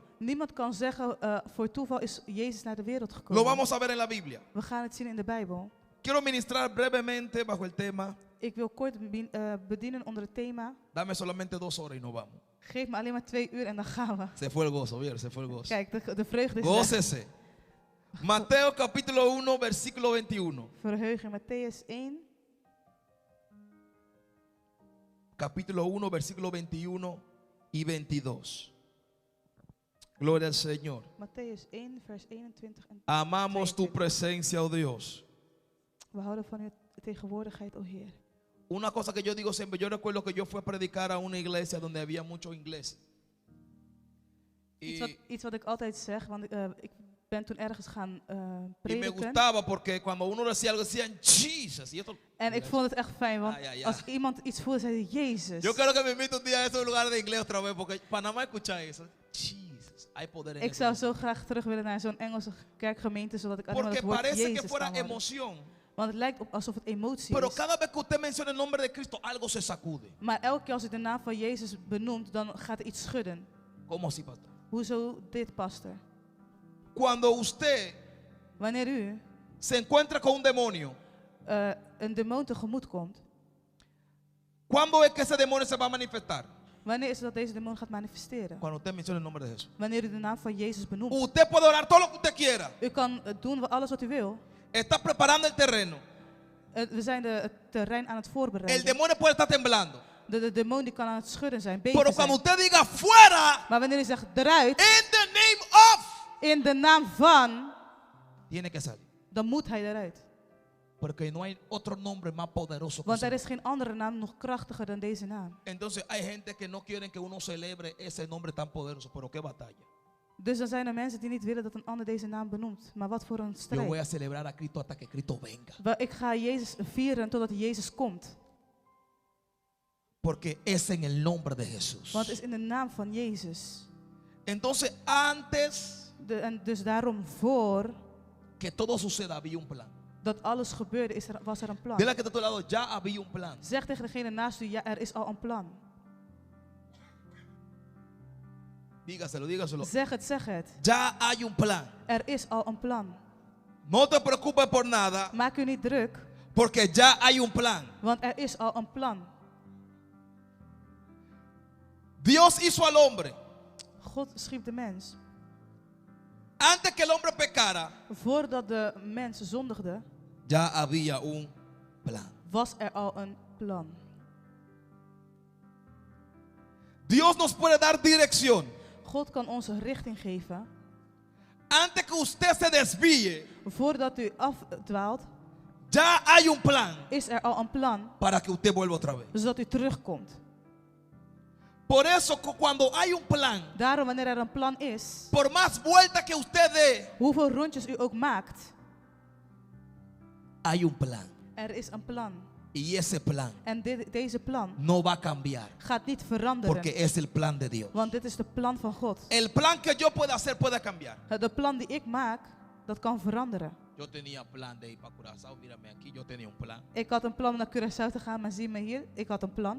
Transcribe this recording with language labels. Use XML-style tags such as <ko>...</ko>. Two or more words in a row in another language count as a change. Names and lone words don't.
<nl>Niemand kan zeggen voor toeval is Jezus naar de wereld</nl> <es>Lo</es> <nl>gekomen.</nl> <es>vamos a ver en la Biblia.</es> <nl>We gaan het zien in de Bijbel.</nl> <es>Quiero ministrar brevemente bajo el tema.</es> <nl>Ik wil kort bedienen onder het thema.</nl> <es>Dame solamente 2 horas y nos vamos.</es> <nl>Geef me alleen maar 2 uur en dan gaan we.</nl> <es>Se fue el gozo, ¿vieron? Se fue el gozo.</es> <nl>Kijk, de vreugde is weg.</nl> <es>Gócese. Mateo capítulo 1, versículo 21.</es> <nl>Verheug in Matthäus 1.</nl> <es>Capítulo 1, versículo 21 y 22. Gloria al Señor.</es> <nl>Matthäus 1, vers 21 en</nl> <es>Amamos tu</es> <nl>22.</nl> <es>presencia, oh Dios.</es> <nl>We houden van uw tegenwoordigheid, o Heer.</nl> <es>Una cosa que yo digo siempre, yo recuerdo que yo fui a predicar a una iglesia donde había muchos ingleses.</es> <nl>Iets wat ik altijd zeg, want ik ben toen ergens gaan</nl> <es>Y me</es> <nl>prediken.</nl> <es>gustaba porque cuando uno decía algo decían Jesus. Y esto,</es> <nl>En ik vond het echt fijn, want Ja. als iemand iets voelde, zei hij Jezus.</nl> <es>yo quiero que me invite un día a esos lugares de inglés otra vez porque Panamá escucha eso. Jesus, hay poder en</es> <nl>Ik</nl> <es>eso.</es> <nl>zou zo graag terug willen naar zo'n Engelse kerkgemeente, zodat ik alleen maar</nl> <es>Porque</es> <nl>het woord</nl> <es>parece que</es> <nl>Jezus</nl> <es>fuera</es> <nl>kan horen.</nl> <es>emoción.</es> <nl>Want het lijkt alsof het emotie</nl> <es>Pero</es> <nl>is.</nl> <es>cada vez que usted menciona el nombre de Cristo, algo se sacude.</es> <nl>Maar elke keer als u de naam van Jezus benoemt, dan gaat er iets schudden.</nl> <es>¿Cómo así, pastor?</es> <nl>Hoezo dit, pastor?</nl> <es>Cuando usted</es> <nl>Wanneer u</nl> <es>se encuentra con un demonio,</es> <nl>een demon tegemoet komt,</nl> <es>¿cuándo es que ese demonio se va a manifestar?</es> <nl>wanneer is het dat deze demon gaat manifesteren?</nl> <es>Cuando usted menciona el nombre de Jesús.</es> <nl>Wanneer u de naam van Jezus benoemt.</nl> <es>Usted puede orar todo lo que usted quiera.</es> <nl>U kan doen alles wat u wil.</nl> <es>Está preparando el terreno.</es> <nl>We zijn het terrein aan het</nl> <es>El</es> <nl>voorbereiden.</nl> <es>demonio puede estar temblando.</es> <nl>De demon die kan aan het schudden zijn,</nl> <es>Pero</es> <nl>bezig</nl> <es>cuando</es> <nl>zijn.</nl> <es>usted diga fuera,</es> <nl>Maar wanneer u zegt eruit,</nl> <en>in the name of,</en> <nl>in de naam van,</nl> <es>tiene que salir.</es> <nl>dan moet hij eruit.</nl> <es>Porque no hay otro nombre más poderoso que</es> <nl>Want er</nl> <es>ese.</es> <nl>is geen andere naam nog krachtiger dan deze naam.</nl> <es>Entonces hay gente que no quieren que uno celebre ese nombre tan poderoso, pero qué batalla.</es> <nl>Dus dan zijn er mensen die niet willen dat een ander deze naam benoemt. Maar wat voor een</nl> <es>Yo voy</es> <nl>strijd.</nl> <es>a celebrar a Cristo hasta que Cristo venga.</es> <nl>Ik ga Jezus vieren totdat Jezus komt.</nl> <es>Porque es en el nombre de Jesús.</es> <nl>Want het is in de naam van Jezus.</nl> <es>Entonces antes</es> <nl>En dus daarom voor</nl> <es>que todo suceda había un plan.</es> <nl>dat alles gebeurde, was er een plan.</nl> <es>Dile que está a tu lado, ya había un plan.</es> <nl>Zeg tegen degene naast u, ja, er is al een plan.</nl> <es>Dígaselo, dígaselo.</es> <nl>Zeg het.</nl> <es>Ya hay un plan.</es> <nl>Er is al een plan.</nl> <es>No te preocupes por nada,</es> <nl>Maak u niet druk,</nl> <es>porque ya hay un plan.</es> <nl>want er is al een plan.</nl> <es>Dios hizo al hombre.</es> <nl>God schiep de mens.</nl> <es>Antes que el hombre pecara,</es> <nl>Voordat de mens zondigde,</nl> <es>ya había un plan.</es> <nl>was er al een plan.</nl> <es>Dios nos puede dar dirección.</es> <nl>God kan ons een richting geven.</nl> <es>Antes que usted se desvíe,</es> <nl>Voordat u afdwaalt,</nl> <es>ya hay un plan</es> <nl>is er al een plan,</nl> <es>para que usted vuelva otra vez.</es> <nl>zodat u terugkomt.</nl> <es>Por eso cuando hay un plan,</es> <nl>Daarom, wanneer er een plan is,</nl> <es>por más vueltas que usted dé,</es> <nl>hoeveel rondjes u ook maakt,</nl> <es>hay un plan.</es> <nl>er is een plan.</nl> <es>Y ese plan</es> <nl>En deze plan</nl> <es>no va a cambiar,</es> <nl>gaat niet veranderen,</nl> <es>porque es el plan de Dios.</es> <nl>want dit is de plan van God.</nl> <es>El plan que yo pueda hacer puede cambiar.</es> <nl>De plan die ik maak, dat kan veranderen.</nl> <es>Yo tenía plan de ir para Curazao, mírame aquí, yo tenía un plan.</es> <nl>Ik had een plan om naar Curaçao te gaan, maar zie me hier, ik had een plan.</nl>